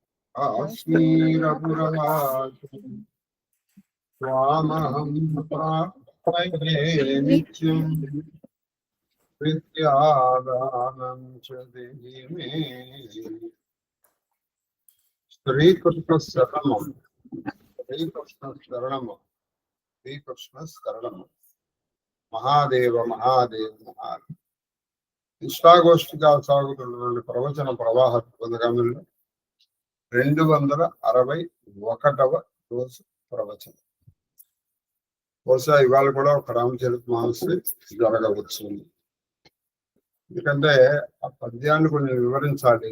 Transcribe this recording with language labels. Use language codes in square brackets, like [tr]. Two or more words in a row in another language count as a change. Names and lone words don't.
[sa] अस्मीरपुरवासिन् स्वामहं प्राप्तये नित्यं विद्यादानं च देहि मे श्रीकृष्णशरणं श्रीकृष्णशरणं महादेव महादेव महादेव [te] ఇష్టాగోష్ఠిగా సాగుతున్నటువంటి ప్రవచన ప్రవాహ పొందగంలో 261వ రోజు ప్రవచనం. బహుశా ఇవాళ కూడా ఒక రామచరిత మానస్ జరగవచ్చు. ఎందుకంటే ఆ పద్యాన్ని కొన్ని వివరించాలి.